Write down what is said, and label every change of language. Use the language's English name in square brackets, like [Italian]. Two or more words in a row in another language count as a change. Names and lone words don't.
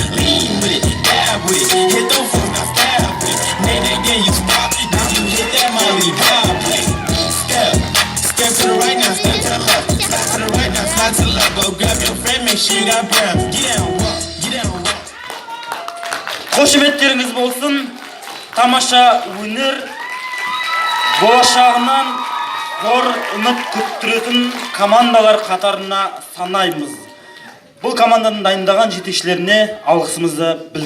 [English] Lean with it, down with it, hit the phone, now style with it. Nay, then you stop, then you hit that Molly Bob with it. Step to the right now, step to the left. Step to the right now, slide to the left. Go grab your friend, make sure you got breath. Get down, walk, get down. [Kazakh] Қошеметтеріңіз болсын. Тамаша өнер болашағынан зор үміт күттіретін командалар қатарына санаймыз. Бұл команданың дайындаған жетекшілеріне алғысымызды білдіреміз.